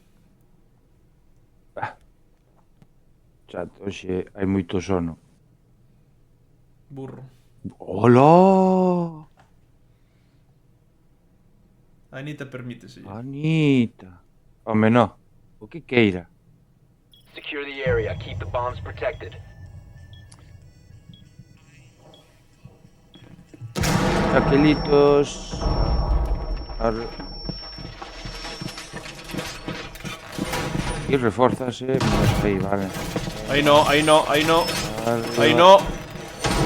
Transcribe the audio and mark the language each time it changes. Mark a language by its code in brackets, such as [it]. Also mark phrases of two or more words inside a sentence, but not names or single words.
[gl] Chat, hoxe hai moito sono. Burro. Hola! A Anita permítese. Anita. Home, no. O que queira. [en] Secure the area. Keep the bombs protected. [gl] Aquelitos... E reforzase, mas aí, vale. Aí no, aí no, aí no.